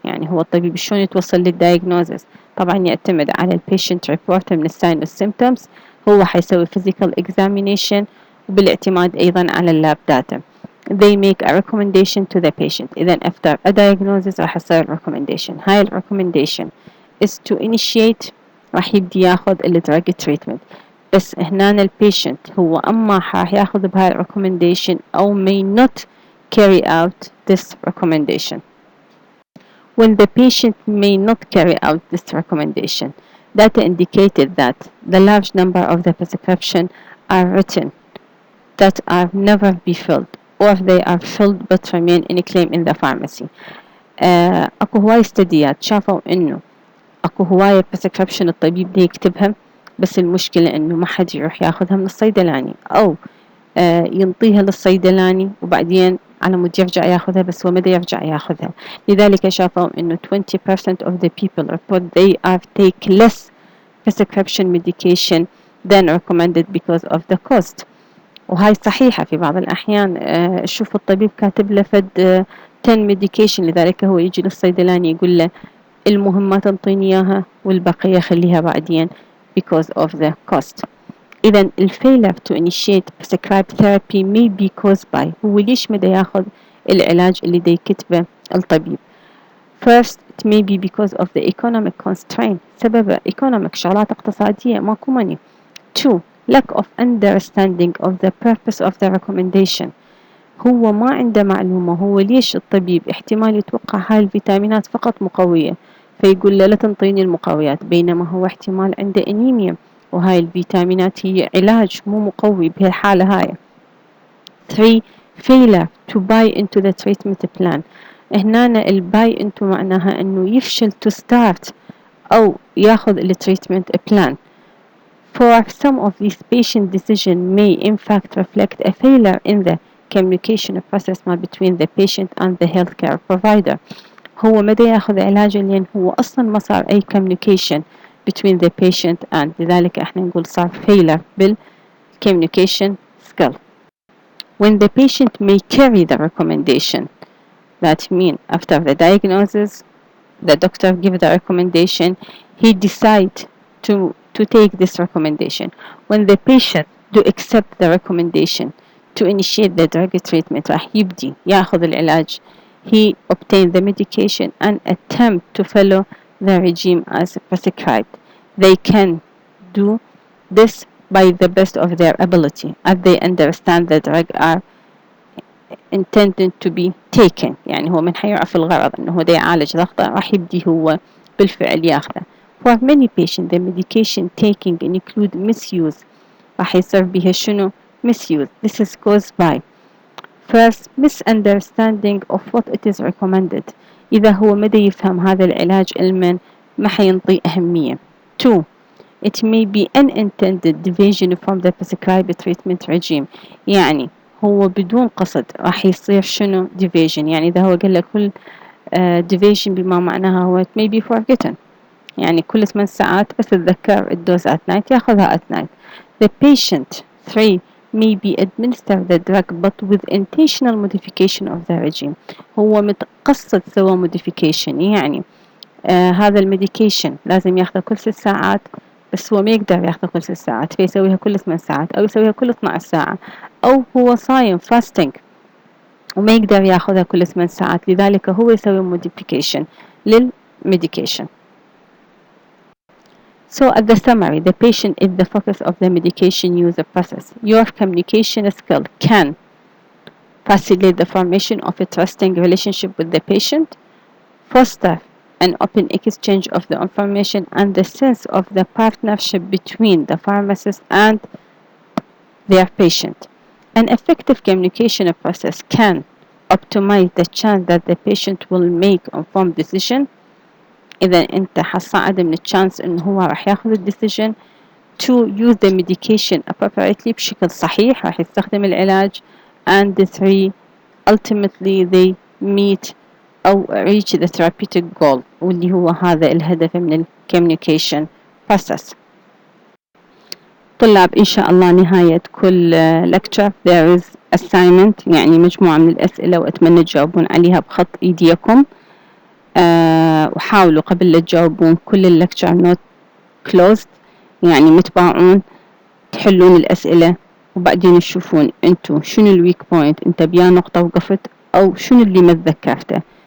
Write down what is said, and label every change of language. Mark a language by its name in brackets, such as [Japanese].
[Arabic] يعني هو الطبيب شلون يتوصل للدايجنوزس؟ طبعا يعتمد على ال patient report من الساين والsymptoms، هو حيسوي physical examination وبالاعتماد أيضا على اللاب data. [English] They make a recommendation to the patient. إذا after a diagnosis [Arabic] راح يصير [English] recommendation. [Arabic] هاي ال [English] recommendation is to initiate، [Arabic] راح يبدي ياخذ ال drug treatment. بس هنا ال patient هو أما راح ياخذ بهاي ال recommendation أو [English] may not carry out this recommendation. When the patient may not carry out this recommendation, data indicated that the large number of the prescription are written that are never be filled or they are filled but remain in claim in the pharmacy. [Arabic] اكو هواي استديات شافوا انه اكو هواية prescription الطبيب دي يكتبها، بس المشكلة انه ما حد يروح ياخذها من الصيدلاني او ينطيها للصيدلاني وبعدين على مود يرجع ياخذها، بس هو مدى يرجع ياخذها. لذلك شافوا انه [English] 20% of the people report they are take less prescription medication than recommended because of the cost. [Arabic] وهاي صحيحة في بعض الأحيان شوف الطبيب كاتب له فد 10 medication، لذلك هو يجي للصيدلاني يقول له المهم ما تنطيني إياها والبقية خليها بعدين [English] because of the cost. [Arabic] إذا [English] failure to initiate prescribed therapy may be caused by، [Arabic] هو ليش مدى ياخذ العلاج اللي دا يكتبه الطبيب. [English] First it may be because of the economic constraint، سبب economic [Arabic] شغلات اقتصادية ماكو [English] money. [Arabic] 2 lack of understanding of the purpose of the recommendation، هو ما عنده معلومة هو ليش الطبيب احتمال يتوقع هاي الفيتامينات فقط مقوية فيقول له لا تنطيني المقويات، بينما هو احتمال عنده أنيميا وهاي الفيتامينات هي علاج مو مقوي بهالحالة هاي. 3 [English] failure to buy into the treatment plan، [Arabic] هنا الباي into معناها انه يفشل to start او ياخذ التريتمنت plan. [English] For some of these patient decision may in fact reflect a failure in the communication process ما between the patient and the healthcare provider. [Arabic] هو مدى ياخذ علاجه لأن هو أصلا ما صار أي communication [English] between the patient and، [Arabic] لذلك احنا نقول صار failure بال communication skill. [English] When the patient may carry the recommendation، that means after the diagnosis the doctor give the recommendation he decide to to take this recommendation. When the patient do accept the recommendation to initiate the drug treatment, [Arabic] راح يبدي ياخذ العلاج, [English] he obtain the medication and attempt to follow the regime as prescribed. They can do this by the best of their ability as they understand the drug are intended to be taken. [Arabic] يعني هو من حيعرف الغرض انه هو دا يعالج ضغطه راح يبدي هو بالفعل ياخذه. [English] For many patients the medication taking include misuse. [Arabic] راح يصير بها شنو؟ misuse. [English] This is caused by first misunderstanding of what it is recommended. [Arabic] إذا هو ما دا يفهم هذا العلاج علما ما حينطي أهمية. [English] 2. It may be unintended deviation from the prescribed treatment regime. [Arabic] يعني هو بدون قصد راح يصير شنو deviation. يعني إذا هو قال لك كل deviation بما معناها هو [English] it may be forgotten. [Arabic] يعني كل 8 ساعات بس تذكر الدوز [English] at night [Arabic] ياخذها at night. [English] The patient 3 may be administered the drug but with intentional modification of the regime. [Arabic] هو متقصد سوى modification. يعني هذا الميديكيشن لازم ياخذه كل 6 ساعات بس هو ما يقدر ياخذه كل 6 ساعات فيسويها كل 8 ساعات أو يسويها كل 12 ساعة أو هو صايم fasting وما يقدر ياخذها كل 8 ساعات لذلك هو يسوي modification للميديكيشن. [English] So at the summary, the patient is the focus of the medication use process. Your communication skill can facilitate the formation of a trusting relationship with the patient, foster an open exchange of the information and the sense of the partnership between the pharmacist and their patient. An effective communication process can optimize the chance that the patient will make informed decision. [Arabic] إذا أنت حصعد من الشانس إنه هو راح ياخذ الديسيجن. [English] to use the medication appropriately [Arabic] بشكل صحيح راح يستخدم العلاج. [English] and 3 ultimately they meet أو reach the therapeutic goal [Arabic] واللي هو هذا الهدف من ال [English] communication process. [Arabic] طلاب إن شاء الله نهاية كل lecture [English] there is assignment [Arabic] يعني مجموعة من الأسئلة وأتمنى تجاوبون عليها بخط إيديكم. وحاولوا قبل لا تجاوبون كل اللكتشر نوت closed يعني متباعون تحلون الأسئلة وبعدين تشوفون انتو شنو الويك بوينت انت بيا نقطة وقفت أو شنو اللي ما تذكرته.